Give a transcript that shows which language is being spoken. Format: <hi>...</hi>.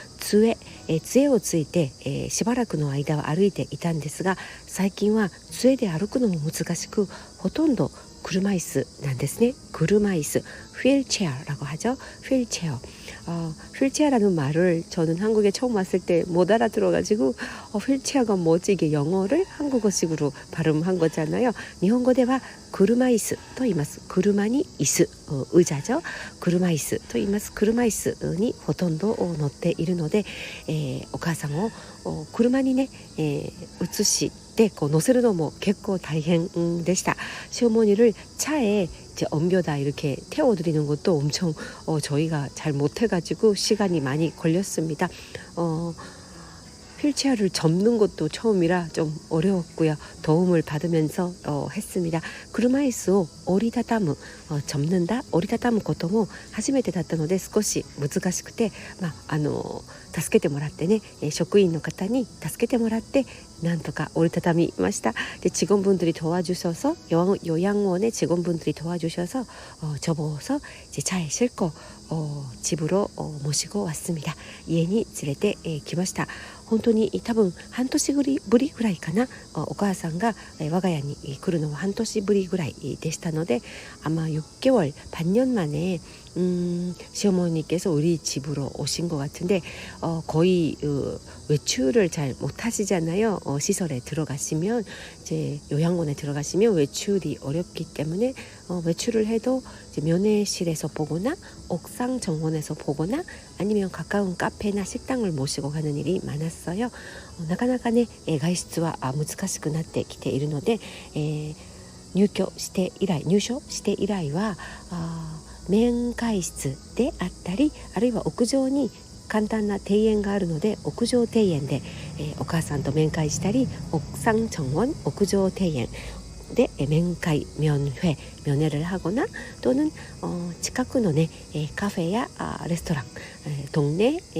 <ja>杖をついてしばらくの間は歩いていたんですが、最近は杖で歩くのも難しく、ほとんど車椅子なんですね.</ja> <ko>車椅子, 휠체어라고 하죠. 휠체어. 휠체어라는 말을 저는 한국에 처음 왔을 때 못 알아들어가지고 휠체어가 뭐지, 이게 영어를 한국어식으로 발음한 거잖아요.</ko> <ja>일본어대와 車椅子と言います.車に椅子,</ja> <ko>의자죠.</ko> <ja>車椅子と言います.車椅子にほとんど乗っているので、お母さんを車にね、移して乗せるのも結構大変でした.</ja> <ko>시어머니를 차에 이제 옮겨다 이렇게 태워드리는 것도 엄청 저희가 잘 못해가지고 시간이 많이 걸렸습니다. 휠체어를 접는 것도 처음이라 좀 어려웠고요. 도움을 받으면서 했습니다.</ko> <ja>車椅子を折りたたむ,</ja> <ko>접는다,</ko> <ja>折りたたむことも初めてだったので少し難しくて、助けてもらってね、職員の方に助けてもらってなんとか折りたたみました.</ja> <ko>직원분들이 도와주셔서, 요양원의 직원분들이 도와주셔서 접어서 이제 차에 싣고 집으로 모시고 왔습니다.</ko> <ja>家に連れてきました. 本当に多分半年ぶりぐらいかな. お母さんが我が家に来るのは半年ぶりぐらいでしたので,</ja> <ko>아마 6개월, 반년 만에 시어머니께서 우리 집으로 오신 것 같은데, 거의 외출을 잘 못하시잖아요. 시설에 들어가시면, 이제 요양원에 들어가시면 외출이 어렵기 때문에 외출을 해도 이제 면회실에서 보거나 옥상 정원에서 보거나 아니면 가까운 카페나 식당을 모시고 가는 일이 많았어요.</ko> <ja>なかなかね、外出は難しくなってきているので、入所して以来は面会室であったり、あるいは屋上に簡単な庭園があるので屋上庭園で、お母さんと面会したり、</ja> <ko>옥상 정원</ko> <ja>屋上庭園で面会</ja> <ko>면회를</ko> <ja>하거나 또는近くのねカフェやレストラン동네</ja>